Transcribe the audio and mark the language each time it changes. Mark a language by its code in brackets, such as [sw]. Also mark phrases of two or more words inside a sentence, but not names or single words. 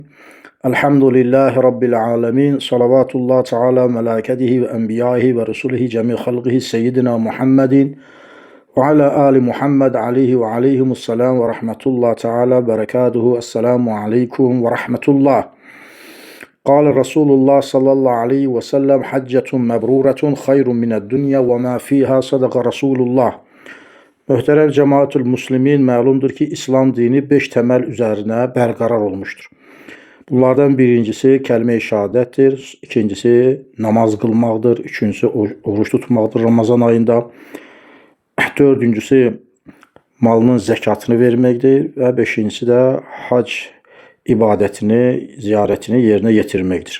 [ar] الحمد لله رب العالمين. صلوات الله تعالى ملائكته وأنبيائه ورسله جميع خلقه سيدنا محمد وعلى آل محمد عليه وعليهم السلام ورحمة الله تعالى بركاته. السلام عليكم ورحمة الله. قال رسول الله صلى الله عليه وسلم حجة مبرورة خير من الدنيا وما فيها صدق رسول الله. [az] Möhtərəm [ar] جماعة المسلمين, [az] məlumdur ki, İslam dini 5 təməl üzərinə bərqərar olmuşdur. Bunlardan birincisi kəlmə-i şəhadətdir, ikincisi namaz qılmaqdır, üçüncüsü oruç tutmaqdır Ramazan ayında, dördüncüsü malının zəkatını verməkdir və beşincisi də hac ibadətini, ziyarətini yerinə yetirməkdir.